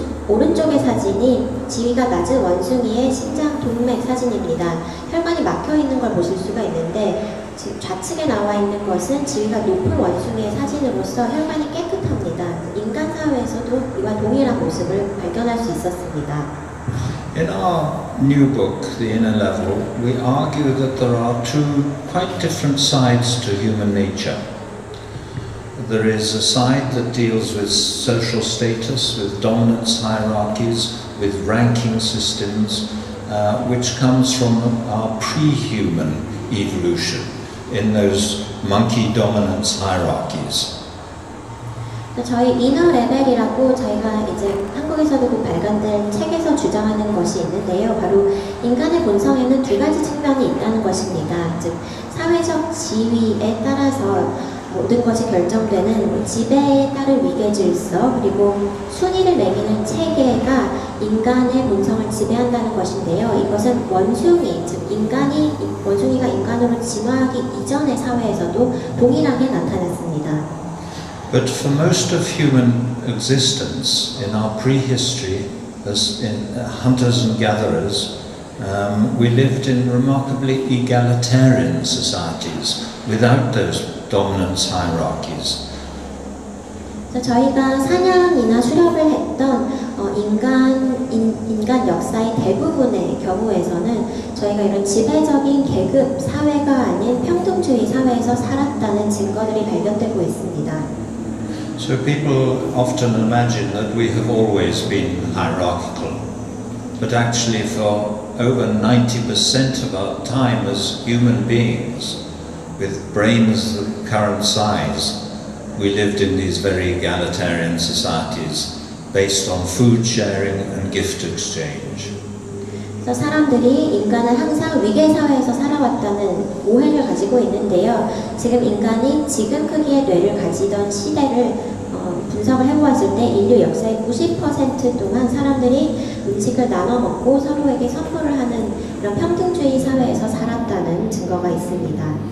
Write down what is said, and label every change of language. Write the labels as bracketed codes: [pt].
[ko] 오른쪽의 사진이 지위가 낮은 원숭이의 심장 동맥 사진입니다. 혈관이 막혀 있는 걸 보실 수가 있는데 지금 좌측에 나와 있는 것은 지위가 높은 원숭이의 사진으로서 혈관이 깨끗합니다. 인간 사회에서도 이와 동일한 모습을 발견할 수 있었습니다. [en] In our new book, The Inner Level, we argue that there are two quite different sides to human nature. There is a side that deals with social status, with dominance hierarchies, with ranking systems, which comes from our pre-human evolution in those monkey dominance hierarchies. [ko] 저희 이너 레벨이라고 저희가 이제 한국에서도 발간된 책에서 주장하는 것이 있는데요. 바로 인간의 본성에는 두 가지 측면이 있다는 것입니다. 즉 사회적 지위에 따라서 모든 것이 결정되는 지배에 따른 위계 질서 그리고 순위를 매기는 체계가 인간의 본성을 지배한다는 것인데요. 이것은 원숭이, 즉 원숭이가 인간으로 진화하기 이전의 사회에서도 동일하게 나타났습니다. [en] But for most of human existence in our prehistory, as in hunters and gatherers, we lived in remarkably egalitarian societies without those dominance hierarchies. [ko] 저희가 사냥이나 수렵을 했던 인간 역사의 대부분의 경우에서는 저희가 이런 지배적인 계급 사회가 아닌 평등주의 사회에서 살았다는 증거들이 발견되고 있습니다. [en] So people often imagine that we have always been hierarchical, but actually for over 90% of our time as human beings, with brains the current size, we lived in these very egalitarian societies based on food sharing and gift exchange. [ko] 그래서 사람들이 인간은 항상 위계 사회에서 살아왔다는 오해를 가지고 있는데요. 지금 인간이 지금 크기의 뇌를 가지던 시대를 분석을 해보았을 때 인류 역사의 90% 동안 사람들이 음식을 나눠 먹고 서로에게 선물을 하는 이런 평등주의 사회에서 살았다는 증거가 있습니다.